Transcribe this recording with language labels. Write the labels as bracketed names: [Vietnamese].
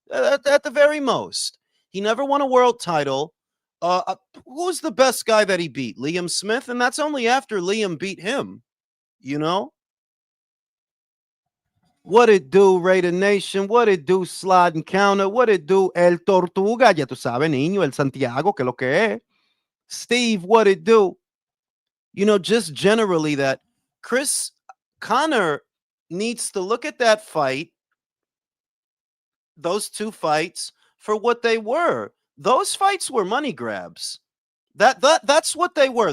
[English] At the very most, he never won a world title. Who's the best guy that he beat? Liam Smith, and that's only after Liam beat him. You know what it do, Raider Nation? What it do, Slide and Counter? What it do, El Tortuga? [Spanish] Ya tú sabes, niño, El Santiago, que lo que es. [English] Steve, what it do? Just generally that Chris Connor needs to look at that fight, those two fights, for what they were. Those fights were money grabs. That's what they were.